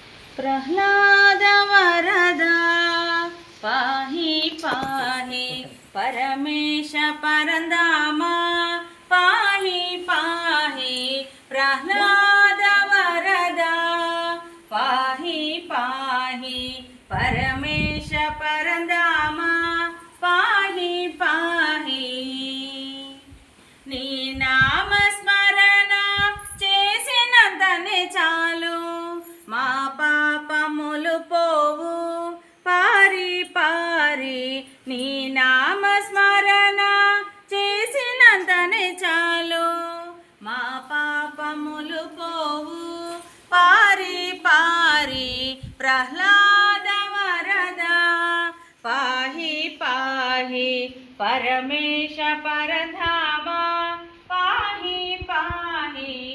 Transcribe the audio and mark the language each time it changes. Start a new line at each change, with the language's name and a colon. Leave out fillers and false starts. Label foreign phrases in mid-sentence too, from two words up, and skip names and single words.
Sanskrit: प्रह्लाद वरदा पाहि पाहि परमेश परंदामा पाहि पाहि प्रह्लाद वरदा पाहि पाहि परमेश परंदामा पाहि पाहि
Telugu: నీ నామ స్మరణ చేసినంతనే చాలు మా పాపములు పోవు పారి పారి నీ నామ స్మరణ చేసినంతనే చాలు మా పాపములు పోవు పారి పారి
Sanskrit: ప్రహ్లాద వరద పాహి పాహి పరమేశ పరధామ పాహి పాహి